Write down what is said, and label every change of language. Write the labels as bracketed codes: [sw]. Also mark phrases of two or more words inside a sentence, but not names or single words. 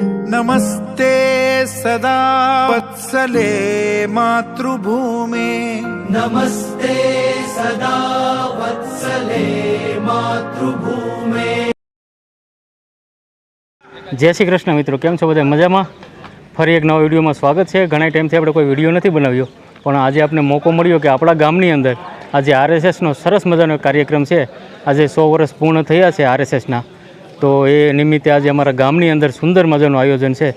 [sa] नमस्ते सदा वत्सले मातृभूमे नमस्ते सदा वत्सले मातृभूमे। [gu] જય શ્રી કૃષ્ણ મિત્રો, કેમ છો બધા મજામાં? ફરી એક નવા વિડિયો [hi] में स्वागत है। [gu] ઘણા ટાઇમ થી આપણે કોઈ વિડિયો નહીં બનાવ્યો, પણ આજ આપને મૌકો મળ્યો કિ આપણા ગામની અંદર આજ આરએસએસ નો સરસ મજાનો કાર્યક્રમ હૈ। આજ 100 વર્ષ પૂર્ણ થયા છે આરએસએસ ના, તો યે નિમિત્તે આજ અમરા ગામની અંદર સુંદર મજાનુ આયોજન હૈ।